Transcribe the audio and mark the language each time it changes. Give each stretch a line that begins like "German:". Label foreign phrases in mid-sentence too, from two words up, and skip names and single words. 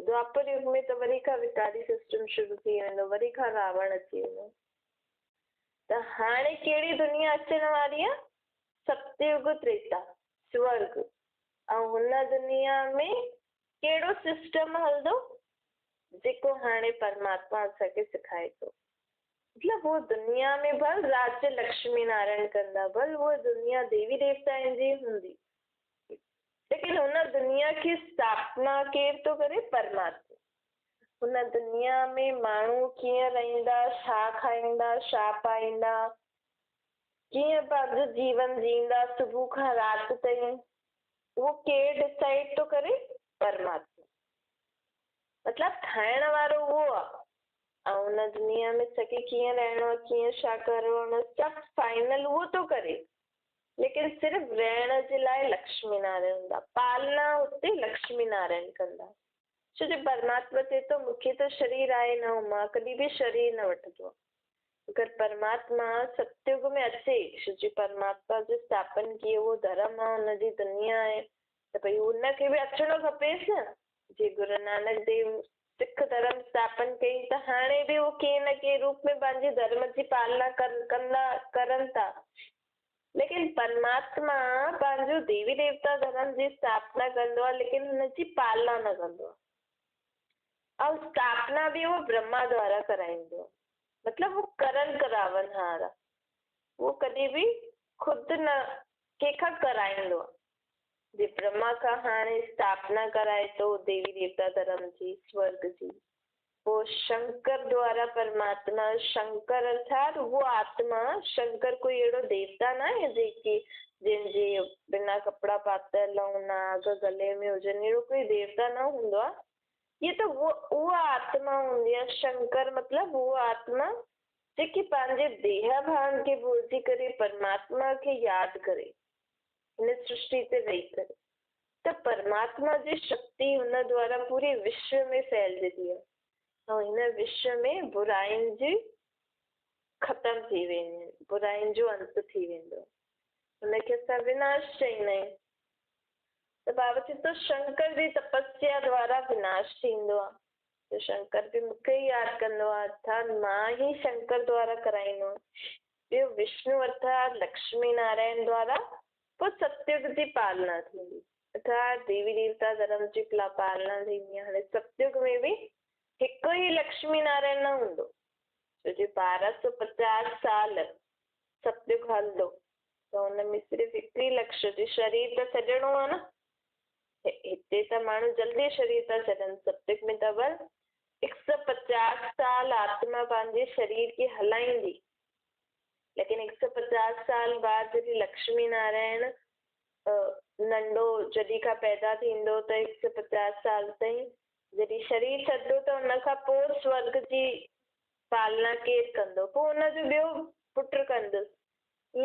Sindhi: द्वापर युग में त वरी खां विकारी सिस्टम शुरू थी वेंदो, वरी खां रावण अची वेंदो। त हाणे कहिड़ी दुनिया अचण वारी आहे? सतयुग त्रेता स्वर्ग। ऐं हुन दुनिया में कहिड़ो सिस्टम हलंदो जेको हाणे परमात्मा असांखे सिखाए थो। मतलब वो दुनिया में भल राज्य लक्ष्मी नारायण कंदा, भल वो दुनिया देवी देवताउनि जी हूंदी, लेकिन हुन दुनिया की स्थापना केरु थो करे? परमात्मा। हुन दुनिया में माण्हू कीअं रहंदा, छा खाईंदा, छा पाईंदा, कीअं पंहिंजो जीवन जींदा सुबुह खां राति ताईं, उहो केरु डिसाइड थो करे? परमात्मा। मतलब ठाहिण वारो उहो आहे। ऐं हुन दुनिया में सके कीअं रहणो आहे, कीअं छा करणो, सभु फाइनल उहो थो करे, लेकिन सिर्फ़ु रहण जे लाइ लक्ष्मी नारायण हूंदा, पालना हुते लक्ष्मी नारायण कंदा। छो जो परमात्मा चए थो मूंखे त शरीर आहे न, मां कॾहिं बि शरीर न वठंदो। अगर परमात्मा सतयुग में अचे, छो जो परमात्मा जो स्थापन कियो वो धर्म आहे, हुनजी दुनिया आहे, त भई हुनखे बि अचणो खपेसि न। जे गुरु नानक देव सिख धर्म स्थापन कई त हाणे बि वो कंहिं न कंहिं रूप में पंहिंजे धर्म जी पालना करनि था। लेकिन परमात्मा पंहिंजो देवी देवता धर्म जी स्थापना कंदो आहे, लेकिन हुनजी पालना न कंदो आहे। ऐं स्थापना बि वो ब्रह्मा द्वारा कराईंदो आहे, मतलब वो करावन हार आहे। वो कॾहिं बि खुद न कंहिंखां कराईंदो आहे। जे ब्रह्मा खां हाणे स्थापना कराए तो देवी देवता धर्म जी, स्वर्ग जी, वो शंकर द्वारा परमात्मा, शंकर अर्थात वो आत्मा, शंकर कोई अहिड़ो देवता न आहे जेके जंहिंजे बिना कपिड़ा पातल नाग गले में हुजनि, अहिड़ो कोई देवता न हूंदो आहे।
Hindi: ये तो
Sindhi: वो आत्मा हूंदी आहे। शंकर मतलब वो आत्मा जेकी पंहिंजे देह भान खे भुलिजी करे परमात्मा खे यादि करे हिन सृष्टि ते रही करे। त परमात्मा जी शक्ति हुन द्वारा पूरे विश्व में फैलजी आहे ऐं हिन विश्व में बुराइनि जी ख़तम थी वेंदी, बुराइनि जो अंत थी वेंदो, हुनखे असां विनाश चईंदा आहियूं। त बाबा चए थो शंकर जी तपस्या द्वारा विनाश थींदो आहे। तो शंकर बि मूंखे ई यादि कंदो आहे, अर्थात मां ही शंकर द्वारा कराईंदो आहे। ॿियो विष्णु अर्थात लक्ष्मी नारायण द्वारा पोइ सतयुग जी पालना थींदी, अर्थात देवी देवता धर्म जी पालना थींदी। हाणे सतयुग में बि हिकु ई लक्ष्मी नारायण न हूंदो, छो जो 1250 साल सतयुग हलंदो त हुनमें सिर्फ़ु हिकु ई लक्ष्य जो शरीर त छॾिणो आहे न। हिते त माण्हू जल्दी शरीर था छॾनि, सतयुग में त बस 150 साल आत्मा पंहिंजे शरीर खे हलाईंदी, लेकिन 150 साल बाद जॾहिं लक्ष्मी नारायण नंढो जॾहिं खां पैदा थींदो त 150 साल ताईं जॾहिं शरीर छॾंदो त हुन खां पोइ स्वर्ग जी पालना केरु कंदो, पोइ हुनजो ॿियो पुटु कंदुसि।